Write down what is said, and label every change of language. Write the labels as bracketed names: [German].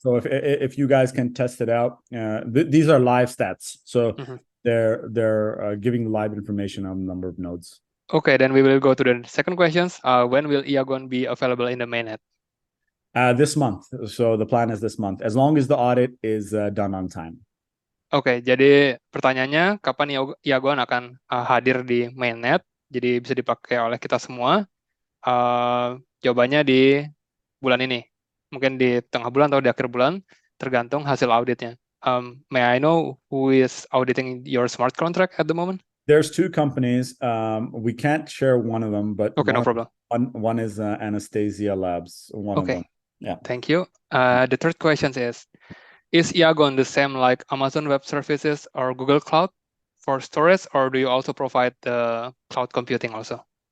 [English] So if you guys can test it out, these are live stats. So they're giving live information on the number of nodes. Okay, then we will go to the second questions. When will Iagon be available in the mainnet? This month. So the plan is this month, as long as the audit is done on time. [Indonesian] Oke, jadi pertanyaannya kapan Iagon akan hadir di mainnet, jadi bisa dipakai oleh kita semua. Jawabannya di bulan ini, mungkin di tengah bulan atau di akhir bulan, tergantung hasil auditnya. [English] May I know who is auditing your smart contract at the moment? There's two companies. We can't share one of them, but Okay, no problem. one is Anastasia Labs, one of Okay, them. Yeah. thank you. The third question is Iagon the same like Amazon Web Services or Google Cloud for storage, or do you also provide the cloud computing also?